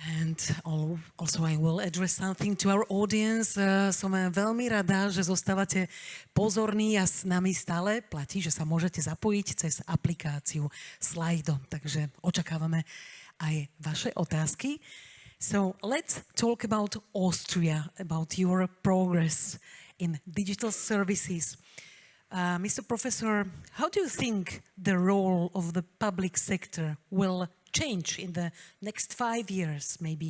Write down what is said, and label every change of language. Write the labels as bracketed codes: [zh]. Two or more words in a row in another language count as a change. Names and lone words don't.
[en] And also I will address something to our audience. [sk] Som veľmi rada, že zostávate pozorní a s nami stále platí, že sa môžete zapojiť cez aplikáciu Slido. Takže očakávame aj vaše otázky. [en] So let's talk about Austria, about your progress in digital services. Mr. Professor, how do you think the role of the public sector will change in the next 5 years, maybe?